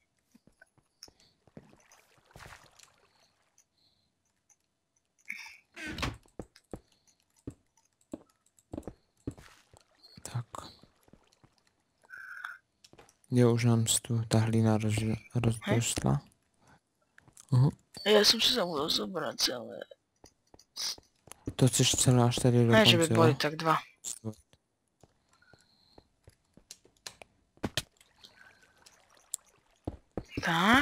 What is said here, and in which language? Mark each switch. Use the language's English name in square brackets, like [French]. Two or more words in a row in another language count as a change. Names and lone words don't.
[Czech] Tak. Jo, už nám tu ta hlína rozdostla. [Slovak] Ja som si zabudol zobrať celé. [Czech] To chceš celé až tady do Ne, konce, [Slovak] že by boli tak dva. Tak.